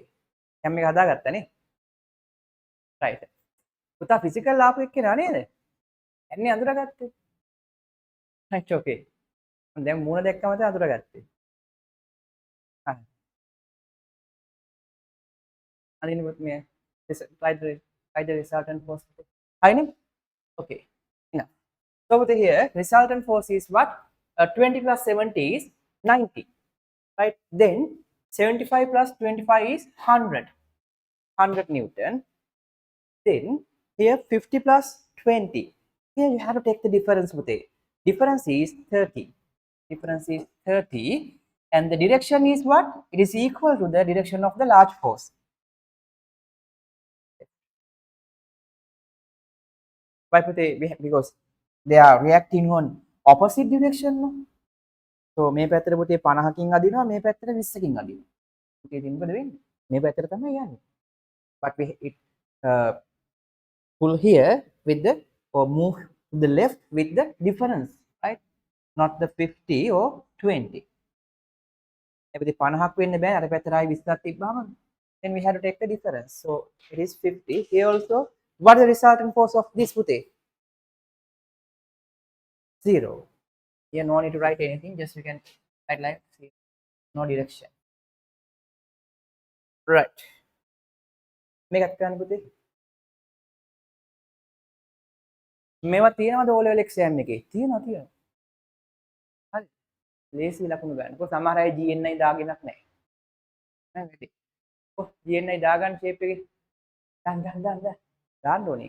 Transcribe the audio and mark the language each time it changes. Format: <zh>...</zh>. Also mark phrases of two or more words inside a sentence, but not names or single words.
<si>දැන් මේක හදාගත්තා නේ. right. පුතා ෆිසිකල් ආපු එක්කෙනා නේද? එන්නේ අඳුරගත්තේ.</si> <en>right okay.</en> <si>දැන් මූණ දැක්කම තමයි අඳුරගත්තේ. හරි. අනිත් මේ</si> <en>write the resultant force. Fine. Okay. Now, so over here, resultant force is what? 20 plus 70 is 90. Right. Then 75 plus 25 is 100 Newton. Then here 50 plus 20. Here you have to take the difference with it. Difference is 30. Difference is 30. And the direction is what? It is equal to the direction of the large force. Why? Because they are reacting on opposite direction. No?</en> <si>So මේ පැත්තට පුතේ 50කින් අදිනවා මේ පැත්තට 20කින් අදිනවා. පුතේ ඉතින් මොකද වෙන්නේ? මේ පැත්තට තමයි යන්නේ.</si> <en>But we it pull here with the or move to the left with the difference, right? Not the 50 or 20.</en> <si>එපිට 50ක් වෙන්න බෑ අර පැත්තට ආයි 20ක් තිබ්බාම.</si> <en>Then we have to take the difference. So it is 50. Here also, what is the resultant force of this putte? 0. Here no need to write anything, just we can write like no direction. Right.</en> <si>මේකත් කරන්න පුතේ. මේවා තියෙනවද</si> <en>O level exam</en> <si>එකේ? තියෙනවා. හරි. ලේසි ලකුණු ගන්න. කොහොම සමහර අය GNI දාගෙනක් නැහැ. නේද? GNI දාගන්න shape එකේ දාන්න ඕනේ.</si>